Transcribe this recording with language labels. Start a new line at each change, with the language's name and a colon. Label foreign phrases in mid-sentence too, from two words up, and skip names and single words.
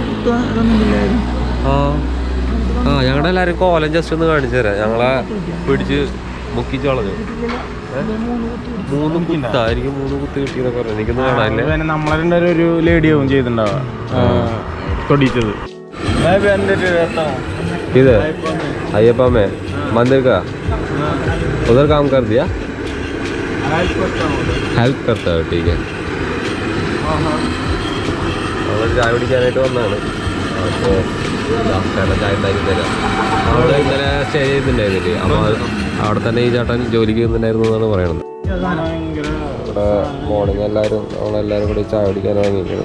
Malayalam: ഞങ്ങളുടെ എല്ലാവരും കോലം ജസ്റ്റ് ഒന്ന് കാണിച്ചു തരാം. ഞങ്ങളെ പിടിച്ച് മുക്കിച്ച് കളഞ്ഞു. 3 കുത്തായിരിക്കും, 3 കുത്ത് കിട്ടിയെന്നൊക്കെ പറഞ്ഞു. എനിക്കൊന്നും കാണാനില്ല. നമ്മളെ രണ്ടുപേരും ഒരു ലേഡിയാവും ചെയ്തിട്ടുണ്ടാവുക തൊടിച്ചത്.
Hindi: किधर अयप्पा में मंदिर का उधर काम कर दिया. हेल्प करता है. ठीक है.
Malayalam: നമ്മൾ ചായ കുടിക്കാനായിട്ട് വന്നതാണ്. അപ്പോൾ ചായ ഉണ്ടാക്കി തരാം. അവിടെ ഇന്നലെ സ്റ്റേ ചെയ്തിട്ടുണ്ടായിരുന്നില്ലേ, അപ്പോൾ അവിടെ തന്നെ ഈ ചേട്ടൻ ജോലിക്ക് ചെയ്യുന്നുണ്ടായിരുന്നു എന്നാണ് പറയണത്. ഇവിടെ മോർണിംഗ് നമ്മളെല്ലാവരും കൂടി ചായ കുടിക്കാൻ വാങ്ങിയിരിക്കുന്നത്.